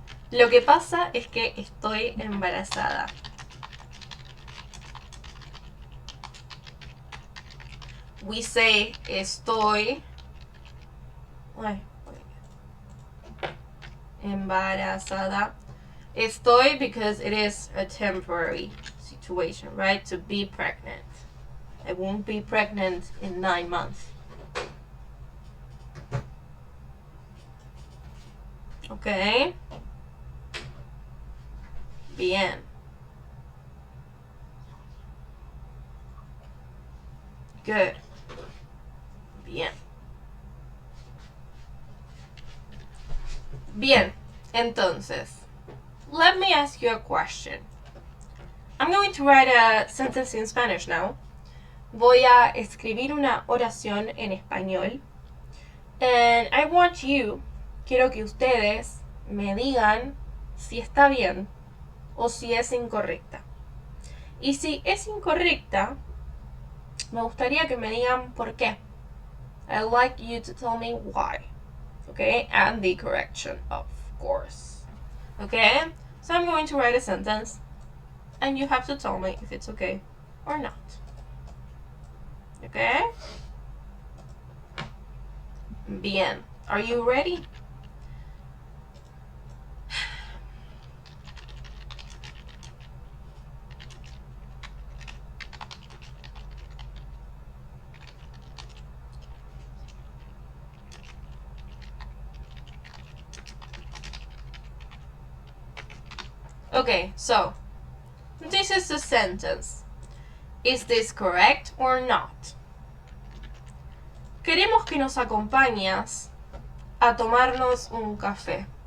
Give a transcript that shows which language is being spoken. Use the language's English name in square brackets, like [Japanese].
[Spanish] Lo que pasa es que estoy embarazada. [English] We say [Spanish] estoy embarazada. [English] Estoy because it is a temporary situation, right? To be pregnant. I won't be pregnant in 9 months. Okay. [Spanish] Bien. [English] Good. Bien. [Spanish] Bien. Entonces, [English] let me ask you a question. I'm going to write a sentence in Spanish now. [Spanish] Voy a escribir una oración en español. [English] And I want you, [Spanish] quiero que ustedes me digan si está bien o si es incorrecta. Y si es incorrecta, me gustaría que me digan por qué. [English] I'd like you to tell me why. Okay? And the correction, of course. Okay? So I'm going to write a sentence and you have to tell me if it's okay or not. Okay? Bien. Are you ready? Okay, so this is the sentence. Is this correct or not? [Spanish] Queremos que nos acompañes a tomarnos un café.